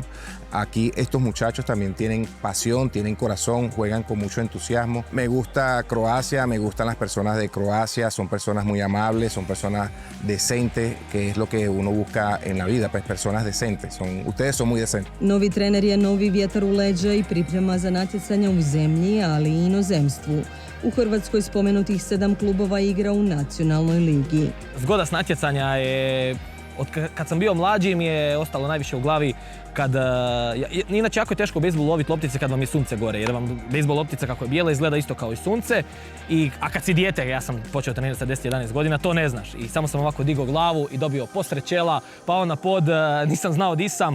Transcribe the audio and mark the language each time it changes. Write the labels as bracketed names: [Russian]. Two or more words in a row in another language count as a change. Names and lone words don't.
[Spanish] Aquí estos muchachos también tienen pasión, tienen corazón, juegan con mucho entusiasmo. Me gusta Croacia, me gustan las personas de Croacia, son personas muy amables, son personas decentes, que es lo que uno busca en la vida, pues personas decentes. Ustedes son muy decentes. [Croatian] Novi trener je novi vjetar u leđa i priprema za natjecanja u zemlji, ali i inozemstvu. U Hrvatskoj spomenutih 7 klubova igra u nacionalnoj ligi. Zgoda s natjecanja je, kad sam bio mlađi mi je ostalo najviše u glavi kad, inače jako je teško u bejsbolu loviti loptice kad vam je sunce gore, jer vam bejsbol loptica kako je bijela izgleda isto kao i sunce, a kad si dijete, ja sam počeo trenirati sa 10-11 godina, to ne znaš i samo sam ovako digao glavu i dobio posred čela, pao na pod, nisam znao di sam.